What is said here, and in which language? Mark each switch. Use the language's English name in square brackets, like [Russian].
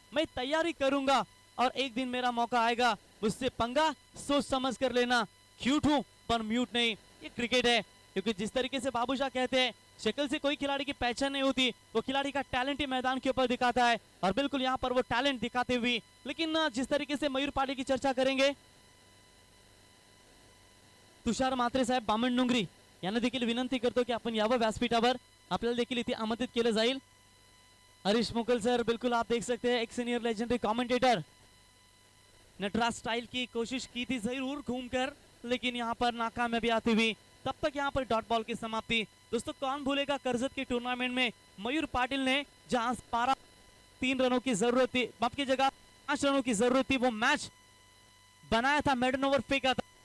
[Hindi] मैं तैयारी करूंगा और एक दिन मेरा मौका आएगा, मुझसे पंगा सोच समझ कर लेना, क्यूट हूं पर म्यूट नहीं. ये क्रिकेट है क्योंकि जिस तरीके से बाबूशाह कहते हैं शक्ल से कोई खिलाड़ी की पहचान नहीं होती, वो खिलाड़ी का टैलेंट ही मैदान के ऊपर दिखाता है और बिल्कुल यहाँ पर वो टैलेंट दिखाते हुए. लेकिन जिस तरीके से मयूर पाटिल की चर्चा करेंगे, [Marathi] तुषार म्हात्रे साहेब बामणडोंगरी यांना देखील विनंती करतो की आपण यावं व्यासपीठावर, आपल्याला देखील इथे आमंत्रित केलं जाईल. [Hindi] हरीश मोकल सर बिल्कुल आप देख सकते हैं एक senior legendary commentator, Nataraj style की कोशिश की थी जरूर घूमकर लेकिन यहाँ पर नाकामयाबी आती हुई. तब तक यहाँ पर डॉट बॉल की समाप्ति. दोस्तों कौन भूलेगा कर्जत के टूर्नामेंट में मयूर पाटिल ने जहां 3 रनों की जरूरत थी, बाप की जगह 5 रनों की जरूरत थी, वो मैच बनाया था, मेडन ओवर फेंका था.